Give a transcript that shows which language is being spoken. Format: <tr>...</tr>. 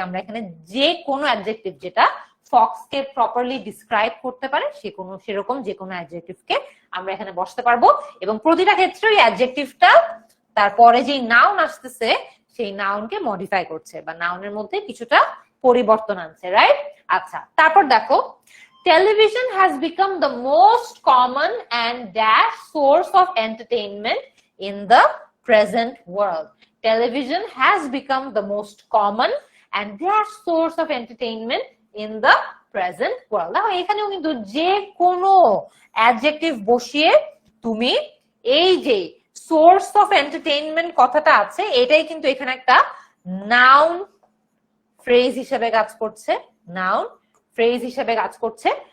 <bn>আমরা এখানে যে কোনো অ্যাডজেক্টিভ যেটা ফক্সকে প্রপারলি ডিসক্রাইব করতে পারে সেরকম যে কোনো অ্যাডজেক্টিভকে আমরা এখানে বসতে পারবো, এবং প্রতিটা ক্ষেত্রে ওই অ্যাডজেক্টিভটা তারপরে যে নাউন আসতেছে সেই নাউনকে মডিফাই করছে বা নাউনের মধ্যে কিছুটা পরিবর্তন আনছে, রাইট? আচ্ছা, তারপর দেখো</bn> <en>television has become the most common and dash source of entertainment in the present world. Television has become the most common and dash source of entertainment in the present world.</en> <bn>দেখো এখানেও কিন্তু যে কোনো adjective বসিয়ে তুমি এই যে source of entertainment কথাটা আছে এটাই কিন্তু এখানে একটা নাউন ফ্রেজ হিসেবে কাজ করছে, নাউন ফ্রেজ হিসেবে কাজ করছে।</bn>